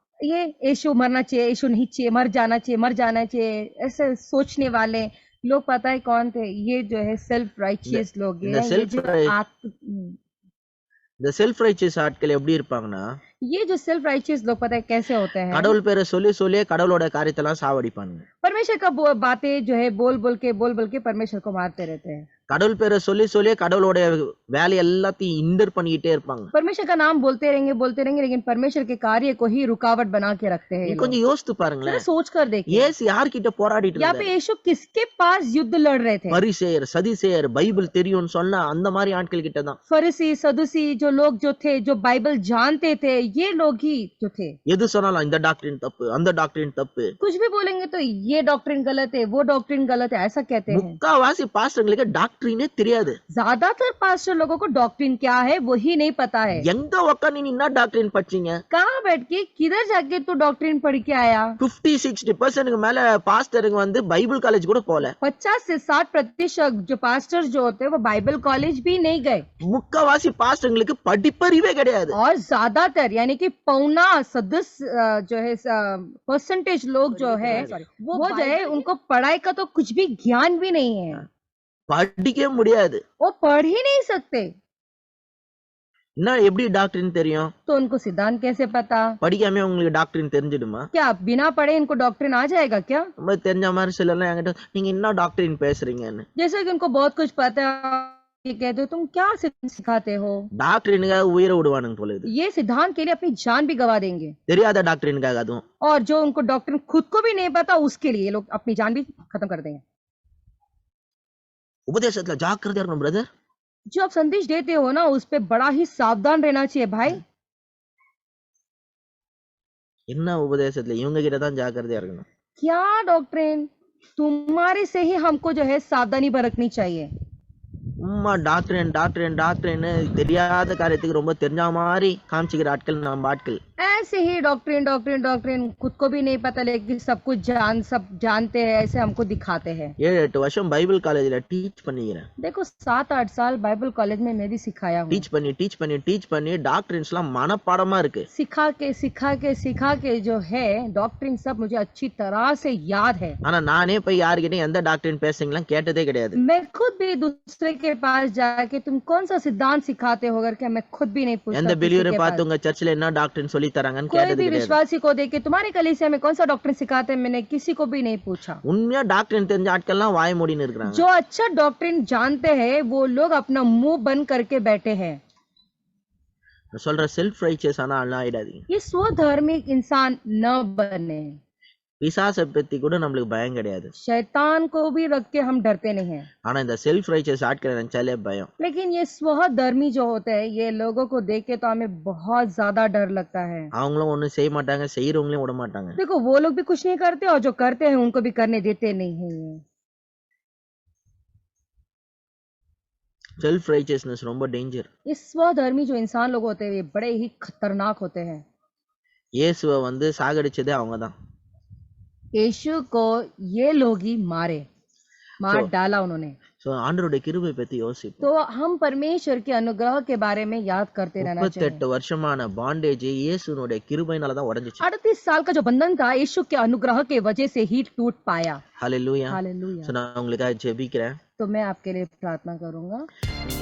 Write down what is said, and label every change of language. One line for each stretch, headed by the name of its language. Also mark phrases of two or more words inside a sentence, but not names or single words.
Hindi: ये यीशु मरना चाहिए, यीशु नहीं चाहिए, मर जाना चाहिए, ऐसे सोचने वाले लोग पता है कौन थे? ये जो है
English: self righteous
Hindi: लोग हैं।
Tamil: இந்த
English: self righteous
Tamil: ஆட்கள் எப்படி இருப்பாங்கன்னா,
Hindi: ये जो
English: self righteous
Hindi: लोग पता है कैसे होते हैं?
Tamil: கடவுள் பேரை சொல்லி சொல்லியே கடவுளோட காரியத்தெல்லாம் சாவடிப்பானுங்க.
Hindi: परमेश्वर का बातें जो है बोल बोल के परमेश्वर को मारते रहते हैं।
Tamil: கடவுள் பேரை சொல்லி சொல்லியே கடவுளோட வேலை எல்லாத்தையும் இன்டர் பண்ணிக்கிட்டே இருப்பாங்க.
Hindi: परमेश्वर का नाम बोलते रहेंगे लेकिन परमेश्वर के कार्य को ही रुकावट बना के रखते हैं।
Tamil: கொஞ்சம் யோசித்து பாருங்களேன்,
Hindi: सोच कर देखिए,
Tamil: இயேசு யார்கிட்ட போராடிட்டு
Hindi: यहाँ पे यीशु किसके पास युद्ध लड़ रहे थे?
Tamil: பரிசேயர் சதிசேயர் பைபிள் தெரியும்னு சொன்னா அந்த மாதிரி ஆட்கள் கிட்ட தான்.
Hindi: फरीसी सदूसी जो लोग जो थे, जो बाइबल जानते थे, ये लोग ही जो थे।
Tamil: எது சொன்னாலும் இந்த டாக்டரின் தப்பு, அந்த டாக்டரின் தப்பு,
Hindi: कुछ भी बोलेंगे तो ये डॉक्ट्रिन गलत है, वो डॉक्ट्रिन गलत है, ऐसा कहते हैं।
Tamil: முக்காவாசி பாஸ்டர்களுக்கு டாக்டரினே தெரியாது.
Hindi: ज्यादातर पास्टर लोगों को डॉक्ट्रिन क्या है वही नहीं पता है।
Tamil: எங்க உட்காந்து நீ என்ன டாக்டரின் படிச்சீங்க?
Hindi: कहाँ बैठ के किधर जाके तू डॉक्ट्रिन पढ़ के आया?
Tamil: 50-60% மேல பாஸ்டருங்க வந்து
English: Bible college
Tamil: கூட போல.
Hindi: 50 से 60% जो पास्टर जो होते हैं वो
English: Bible college
Hindi: भी नहीं गए।
Tamil: முக்காவாசி பாஸ்டர்களுக்கு படிப்பறிவே கிடையாது.
Hindi: और ज्यादातर यानी कि पौना सदस्य जो है परसेंटेज लोग जो है वो जो है उनको पढ़ाई का तो कुछ भी ज्ञान भी नहीं है,
Tamil: படிக்கவே முடியாது,
Hindi: वो पढ़ ही नहीं सकते।
Tamil: என்ன எப்படி டாக்டரின் தெரியும்?
Hindi: तो उनको सिद्धांत कैसे पता?
Tamil: படிக்காம உங்களுக்கு டாக்டரின் தெரிஞ்சிடுமா?
Hindi: क्या बिना पढ़े इनको डॉक्ट्रिन आ जाएगा क्या?
Tamil: ரொம்ப தெரிஞ்ச மாதிரி சிலர்லாம் என்கிட்ட நீங்க என்ன டாக்டரின் பேசுறீங்கன்னு.
Hindi: जैसे कि उनको बहुत कुछ पता है, ये कहते हो तुम क्या सिखाते हो?
Tamil: டாக்டரினுக்காக உயிரை விடுவானுங்க போல இது.
Hindi: ये सिद्धांत के लिए अपनी जान भी गवा देंगे।
Tamil: தெரியாத டாக்டரினுக்காக அதுவும்.
Hindi: और जो उनको डॉक्ट्रिन खुद को भी नहीं पता उसके लिए ये लोग अपनी जान भी खत्म कर देंगे।
Tamil: உபதேசத்துல ஜாக்கிரதையா இருக்கணும் பிரதர்.
Hindi: जो आप संदेश देते हो ना उस पे बड़ा ही सावधान रहना चाहिए भाई।
Tamil: என்ன உபதேசத்துல இவங்க கிட்ட தான் ஜாக்கிரதையா இருக்கணும்.
Hindi: क्या डॉक्ट्रिन? तुम्हारे से ही हमको जो है सावधानी बरतनी चाहिए।
Tamil: சும்மா
English: doctrine doctrine doctrine
Tamil: தெரியாத காரியத்துக்கு ரொம்ப தெரிஞ்ச மாதிரி காமிச்சுக்கிற ஆட்கள் நம்ம ஆட்கள்.
Hindi: ऐसे ही
English: doctrine doctrine doctrine
Hindi: खुद को भी नहीं पता लेकिन सब कुछ सब जानते हैं, ऐसे हमको दिखाते हैं।
Tamil: 7-8 வருஷம்
English: Bible college
Tamil: டீச் பண்ணிக்கிறேன்.
Hindi: देखो 7-8 साल
English: Bible college
Hindi: में मैं भी सिखाया हूँ।
Tamil: டீச் பண்ணி டாக்டரின்ஸ் எல்லாம் மனப்பாடமா இருக்கு.
Hindi: सिखा के जो है डॉक्ट्रिन सब मुझे अच्छी तरह से याद है।
Tamil: ஆனா நானே போய் யார்கிட்டயும் எந்த டாக்டரின் பேசுறீங்களா கேட்டதே கிடையாது.
Hindi: मैं खुद भी दूसरे के पास जाके तुम कौन सा सिद्धांत सिखाते हो करके मैं खुद भी नहीं पूछता।
Tamil: எந்த பிலிவரை பார்த்து உங்க சர்ச்சில் என்ன டாக்டரின் சொல்லி தராங்கன்னு
Hindi: कोई
Tamil: கேட்டது
Hindi: भी
Tamil: கிடையாது.
Hindi: विश्वासी को देख के तुम्हारे कलीसिया में कौन सा डॉक्ट्रिन सिखाते हैं मैंने किसी को भी नहीं पूछा।
Tamil: உண்மையா டாக்டரின் தெரிஞ்ச ஆட்கள்லாம் வாய் மூடின்னு இருக்காங்க.
Hindi: जो अच्छा डॉक्ट्रिन जानते हैं वो लोग अपना मुंह बंद करके बैठे हैं।
Tamil: நான் சொல்ற
English: self righteous
Tamil: ஆனா ஆயிடாதீங்க.
Hindi: ये स्वधर्मिक इंसान न बने।
Tamil: பிசாசை பத்தி கூட நம்மளுக்கு பயம் கிடையாது.
Hindi: शैतान को भी रख के हम डरते नहीं हैं।
Tamil: ஆனா இந்த
English: self righteous
Tamil: ஆட்களை நினைச்சாலே பயம்.
Hindi: लेकिन ये स्वधर्मी जो होते हैं ये लोगों को देख के तो हमें बहुत ज्यादा डर लगता है।
Tamil: அவங்களும் ஒண்ணும் செய்ய மாட்டாங்க, செய்யறவங்களையும் விட மாட்டாங்க.
Hindi: देखो वो लोग भी कुछ नहीं करते और जो करते हैं उनको भी करने देते नहीं हैं।
English: self righteousness
Tamil: ரொம்ப டேஞ்சர்.
Hindi: ये स्वधर्मी जो इंसान लोग होते हैं ये बड़े ही खतरनाक होते हैं।
Tamil: இயேசுவை வந்து சாகடிச்சதே அவங்கதான்.
Hindi: यीशु को ये लोग ही मार डाला उन्होंने।
Tamil: சோ ஆண்டவருடைய கிருபை பத்தி யோசிப்போம்.
Hindi: तो हम परमेश्वर के अनुग्रह के बारे में याद करते रहना चाहिए।
Tamil: 38 வருஷமான பாண்டேஜ் இயேசுனுடைய கிருபையினால தான் உடைஞ்சிச்சு.
Hindi: 38 साल का जो बंधन था यीशु के अनुग्रह के वजह से ही टूट पाया। हालेलुया. हालेलुया।
Tamil: சோ நான் உங்களுக்காக ஜெபிக்கிறேன்.
Hindi: तो मैं आपके लिए प्रार्थना करूंगा।